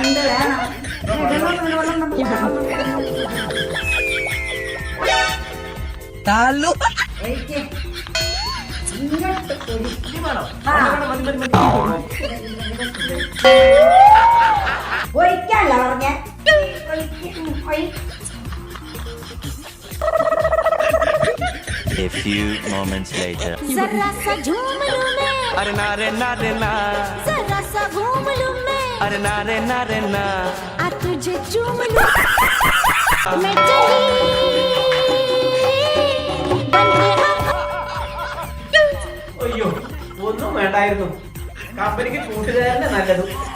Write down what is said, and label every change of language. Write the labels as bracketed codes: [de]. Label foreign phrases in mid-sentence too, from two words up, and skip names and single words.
[ml] എന്ത് വേണം? ഒഴിക്കാനല്ല പറഞ്ഞ. [en] A few moments later. [hi] जरा सा झूम लूं मैं, अरे ना रे ना रे ना, जरा सा घूम लूं मैं, अरे ना रे ना रे ना, आ तुझे चूम लूं मैं चली बन के [ml] അയ്യോ, ഒന്നും വേണ്ടായിരുന്നു. കമ്പനിക്ക് കൂട്ടുകാരനെ നല്ലത്.